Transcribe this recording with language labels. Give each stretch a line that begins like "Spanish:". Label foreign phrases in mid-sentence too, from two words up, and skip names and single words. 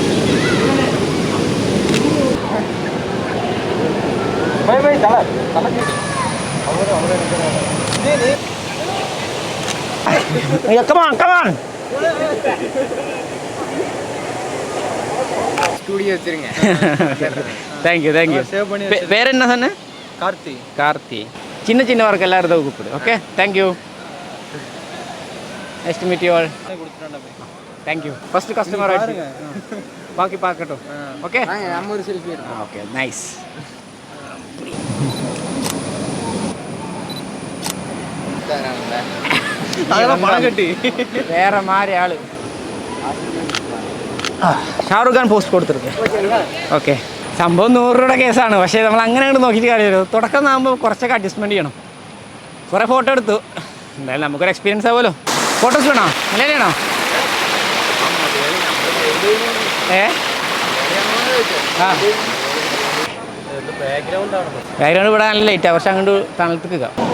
Tamil: போய் போய் தலை
English: come on come on.
Tamil: ஸ்டூடியோ வச்சிருங்க.
English: Thank you thank you.
Tamil: சேவ் பண்ணி பேர் என்ன சொன்ன? கார்த்தி. கார்த்தி. சின்ன சின்ன ஒர்க் எல்லாம் இருந்தால் கூப்பிடு. ஓகே,
English: Thank you. Nice to meet you all. Thank you. first customer
Tamil: ஆயிடுச்சு, பாக்கி பார்க்கட்டும். ஓகே, நம்ம ஒரு செல்ஃபி எடுப்போம்.
English: OK, nice.
Tamil: அதெல்லாம் பணம் கட்டி வேற மாதிரி ஆளு.
Malayalam: ഷാറുഖ് ഖാൻ പോസ്റ്റ് കൊടുത്തിരിക്കും. ഓക്കെ, സംഭവം 100 രൂപയുടെ കേസാണ്. പക്ഷേ നമ്മൾ അങ്ങനെ അങ്ങോട്ട് നോക്കിയിട്ട് കാര്യമില്ല. തുടക്കം ആകുമ്പോൾ കുറച്ചൊക്കെ അഡ്ജസ്റ്റ്മെൻറ്റ് ചെയ്യണം. കുറേ ഫോട്ടോ എടുത്തു, എന്തായാലും നമുക്കൊരു എക്സ്പീരിയൻസ് ആവുമല്ലോ. ഫോട്ടോസ് വേണോ? അങ്ങനെയാണോ? ബാക്ക്ഗ്രൗണ്ട് ഇവിടെ നല്ല ലൈറ്റാണ്, പക്ഷെ അങ്ങോട്ട് തണുത്തേക്ക്.